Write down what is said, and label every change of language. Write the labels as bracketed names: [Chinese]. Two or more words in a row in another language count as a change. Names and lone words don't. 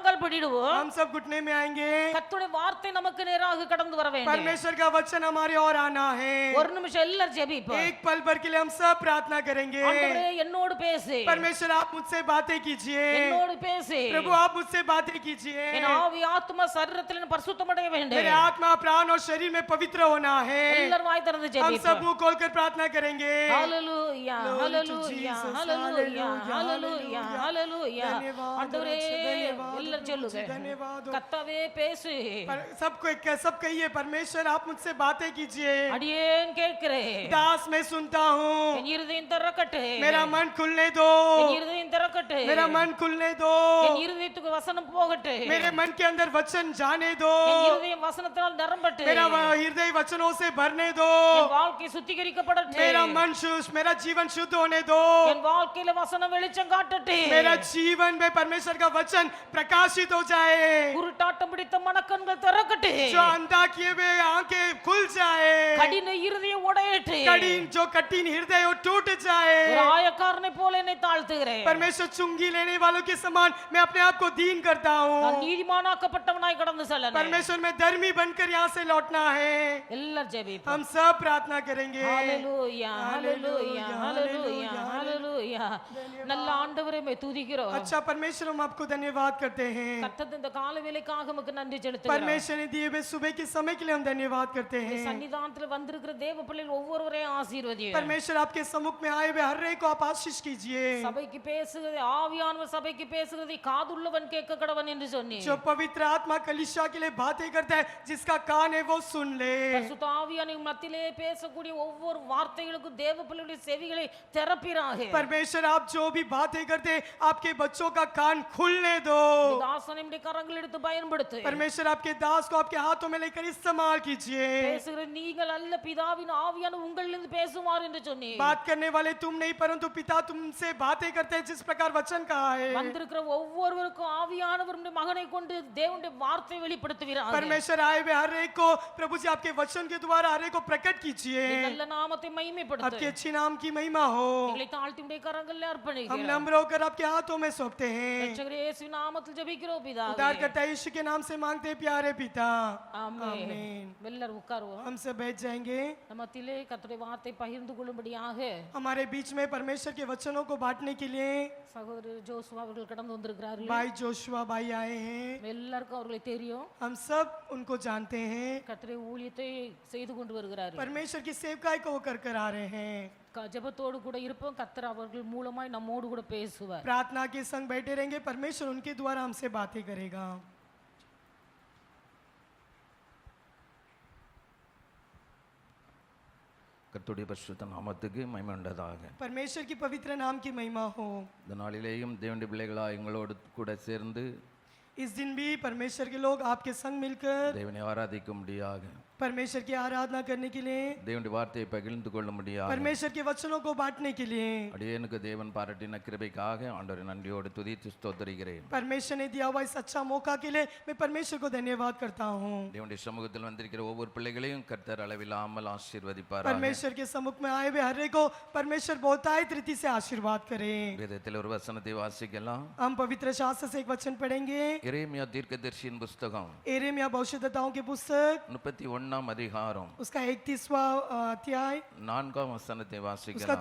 [Tamil] முழங்கப்படிடுவோம். [Hindi] हम सब घुटने में आएंगे. [Tamil] கர்த்தருடைய வார்த்தை நமக்கு நேராக கடந்து வர வேண்டும். [Hindi] परमेश्वर का वचन हमारे और आना है. [Tamil] ஒரு நிமிஷம் எல்லாரும் ஜெபிப்போம். [Hindi] एक पल भर के लिए हम सब प्रार्थना करेंगे. [Tamil] ஆண்டவரே என்னோடு பேசு. [Hindi] परमेश्वर आप मुझसे बातें कीजिए. [Tamil] என்னோடு பேசு. [Hindi] प्रभु आप मुझसे बातें कीजिए. [Tamil] என் ஆவி ஆத்மா சரீரத்தில் பரிசுத்தமடைய வேண்டும். [Hindi] मेरे आत्मा प्राण और शरीर में पवित्र होना है. [Tamil] எல்லாரும் வாய் திறந்து [Hindi] हम [Tamil] ஜெபிப்போம். [Hindi] सब मुंह खोलकर प्रार्थना करेंगे. [Tamil] ஹalleluya ஹalleluya ஹalleluya ஹalleluya ஹalleluya. ஆண்டவரே எல்லாரும் சொல்லுங்க. கர்த்தாவே பேசு. [Hindi] सब कहिए परमेश्वर आप मुझसे बातें कीजिए. [Tamil] அடியேன் கேட்கிறேன். [Hindi] दास मैं सुनता हूँ. [Tamil] என் இருதயம் திறக்கட்டும். [Hindi] मेरा मन खुलने दो. [Tamil] என் இருதயம் திறக்கட்டும். [Hindi] मेरा मन खुलने दो. [Tamil] என் இருதயத்துக்கு வசனம் போகட்டும். [Hindi] मेरे मन के अंदर वचन जाने दो. [Tamil] என் இருதயம் வசனத்தால் நிரம்பட்டும். [Hindi] मेरा हृदय वचनों से भरने दो. [Tamil] என் வாழ்க்கை சுத்திகரிக்கப்படட்டும். [Hindi] मेरा मन शुद्ध, मेरा जीवन शुद्ध होने दो. [Tamil] என் வாழ்க்கையில வசனம் வெளிச்சம் காட்டட்டும். [Hindi] मेरा जीवन में परमेश्वर का वचन प्रकाशित हो जाए. [Tamil] குருட்டாட்டம் பிடித்த மனக்கண்கள் திறக்கட்டும். [Hindi] जो अंधा किए हुए आंखें खुल जाए. [Tamil] கடின இருதயம் உடையட்டும். [Hindi] जो कठिन हृदय वो टूट जाए. [Tamil] ஒரு ஆயக்காரனை போல என்னை தாழ்த்துகிறேன். [Hindi] परमेश्वर चुंगी लेने वालों के समान मैं अपने आप को दीन करता हूँ. [Tamil] நான் நீதிமானாக்கப்பட்டவனாய் கடந்து செல்லணும். [Hindi] परमेश्वर में धर्मी बनकर यहाँ से लौटना है. [Tamil] எல்லாரும் ஜெபிப்போம். [Hindi] हम सब प्रार्थना करेंगे. [Tamil] ஹalleluya ஹalleluya ஹalleluya ஹalleluya. நல்ல ஆண்டவரே மே துதிக்கிறோம். [Hindi] अच्छा परमेश्वर हम आपको धन्यवाद करते हैं. [Tamil] கர்த்தர் இந்த கால வேளைக்காக உமக்கு நன்றி செலுத்துகிறோம். [Hindi] परमेश्वर ने दिए हुए सुबह के समय के लिए हम धन्यवाद करते हैं. [Tamil] சன்னிதானத்தில் வந்திருக்கிற தேவ பிள்ளைகள் ஒவ்வொருவரையும் ஆசீர்வதியும். [Hindi] परमेश्वर आपके सम्मुख में आए हुए हर एक को आप आशीष कीजिए. [Tamil] சபைக்கு பேசுகிறது ஆவியானவர் சபைக்கு பேசுகிறதை காதுள்ளவன் கேட்க கடவன் என்று சொன்னீர். [Hindi] जो पवित्र आत्मा कलीसिया के लिए बातें करता है जिसका कान है वो सुन ले. [Tamil] பரிசுத்த ஆவியானவர் மத்தியிலே பேசக்கூடிய ஒவ்வொரு வார்த்தைகளுக்கும் தேவ பிள்ளைகளுடைய செவிகளை திறப்பிறாக. [Hindi] परमेश्वर आप जो भी बातें करते हैं आपके बच्चों का कान खुलने दो. [Tamil] தாசனை கரங்கள் எடுத்து பயன்படுத்து. [Hindi] परमेश्वर आपके दास को आपके हाथों में लेकर इस्तेमाल कीजिए. [Tamil] பேசுகிற நீங்கள் அல்ல பிதாவின் ஆவியானவர் உங்களிலிருந்து பேசுவார் என்று சொன்னீர். [Hindi] बात करने वाले तुम नहीं परंतु पिता तुमसे बातें करते हैं जिस प्रकार वचन कहा है. [Tamil] வந்திருக்கிற ஒவ்வொருவருக்கும் ஆவியானவர் மகனை கொண்டு தேவனுடைய வார்த்தை வெளிப்படுத்துகிறார். [Hindi] परमेश्वर आए हुए हर एक को प्रभु जी आपके वचन के द्वारा हर एक को प्रकट कीजिए. [Tamil] நல்ல நாமத்தை மகிமைப்படுத்து. [Hindi] आपके अच्छी नाम की महिमा हो. [Tamil] எங்களை தாழ்த்தி உம்முடைய கரங்களில் அர்ப்பணிக்கிறோம். [Hindi] हम नम्र होकर आपके हाथों में सौंपते हैं. [Tamil] ரட்சகரே இயேசு நாமத்தில் ஜெபிக்கிறோம் பிதாவே. [Hindi] उद्धारकर्ता यीशु के नाम से मांगते हैं प्यारे पिता. [Tamil] ஆமென். எல்லாரும் உட்காருவோம். [Hindi] हम सब बैठ जाएंगे. [Tamil] நம்மத்திலே கர்த்தருடைய வார்த்தை பகிர்ந்து கொள்ளும்படியாக [Hindi] हमारे बीच में परमेश्वर के वचनों को बांटने के लिए [Tamil] சகோதரர் ஜோசுவா அவர்கள் கடந்து வந்திருக்கிறார்கள். [Hindi] भाई जोशुआ भाई आए हैं. [Tamil] எல்லாருக்கும் அவர்களை தெரியும். [Hindi] हम सब उनको जानते हैं. [Tamil] கர்த்தருடைய ஊழியத்தை செய்து கொண்டு வருகிறார்கள். [Hindi] परमेश्वर की सेवकाई को वो कर कर आ रहे हैं. [Tamil] ஜெபத்தோடு கூட இருப்போம். கர்த்தர் அவர்கள் மூலமாய் நம்மோடு கூட பேசுவார். [Hindi] प्रार्थना के संग बैठे रहेंगे. परमेश्वर उनके द्वारा हमसे बातें करेगा. [Tamil] கர்த்தருடைய பரிசுத்த நாமத்துக்கு மகிமை உண்டதாக. [Hindi] परमेश्वर की पवित्र नाम की महिमा हो. [Tamil] இந்த நாளிலேயும் தேவனுடைய பிள்ளைகளாக எங்களோடு கூட சேர்ந்து [Hindi] इस दिन भी परमेश्वर के लोग आपके संग मिलकर [Tamil] தேவனை ஆராதிக்கும்படியாக, [Hindi] परमेश्वर की आराधना करने के लिए, [Tamil] தேவனுடைய வார்த்தையை பகிர்ந்து கொள்ளும்படியாக, [Hindi] परमेश्वर के वचनों को बांटने के लिए [Tamil] அடியேனுக்கு தேவன் பாராட்டின கிருபைக்காக ஆண்டவரை நன்றியோடு துதித்து ஸ்தோத்திரிக்கிறேன். [Hindi] परमेश्वर ने दिया हुआ इस अच्छा मौका के लिए मैं परमेश्वर को धन्यवाद करता हूँ. [Tamil] தேவனுடைய சமூகத்தில் வந்திருக்கிற ஒவ்வொரு பிள்ளைகளையும் கர்த்தர் அளவில்லாமல் ஆசீர்வதிப்பார். [Hindi] परमेश्वर के सम्मुख में आए हुए हर एक को परमेश्वर बहुतायत रीति से आशीर्वाद करे. [Tamil] வேதத்தில் ஒரு வசனத்தை வாசிக்கலாம். [Hindi] हम पवित्र शास्त्र से एक वचन पढ़ेंगे. [Tamil] எரேமியா தீர்க்கதரிசியின் புஸ்தகம் [Hindi] एरेमिया भविष्यद्वक्ताओं की पुस्तक [Tamil] 31 அதிகாரம் [Hindi] उसका 31वां अध्याय [Tamil] 4 வசனத்தை [Hindi] उसका [Tamil] வாசிக்கலாம்.